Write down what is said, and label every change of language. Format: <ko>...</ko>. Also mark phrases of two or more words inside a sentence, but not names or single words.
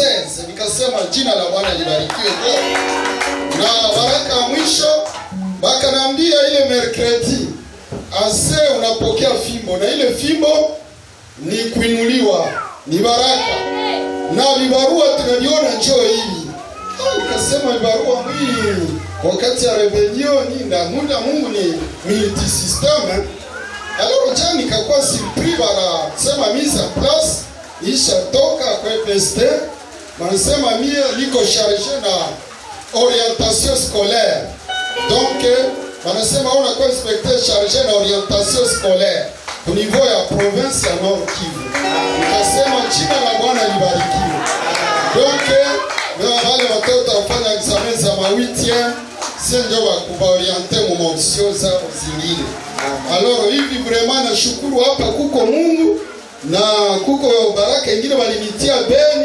<sw>Nikasema jina la Bwana libarikiwe. Na baraka mwisho bakaniambia ile mercredi ase unapokea fimbo na ile fimbo ni kuinuliwa ni baraka. Na vibarua tunaviona njoo hivi. Kasema barua hii wakati ya rebellion na muda Mungu ni</sw> <en>multi system.</en> <sw>Alors jana nikakuwa surpris bara sema</sw> <fr>mise en place</fr> <sw>isha toka kwa PST. Wanasema mie liko chargé na</sw> <fr>orientation scolaire. Donc wanasema on a quoi inspecteur chargé na orientation scolaire au niveau ya province ya Nord Kivu.</fr> <sw>Nikasema jina la Bwana libarikiwe. Donc wale watoto wafanya examen za ma 8e sio ndio wakubaorienter mu maoption za zingine. Alors hivi vraiment nashukuru hapa kuko Mungu na kuko baraka nyingine walinitia Beni.</sw>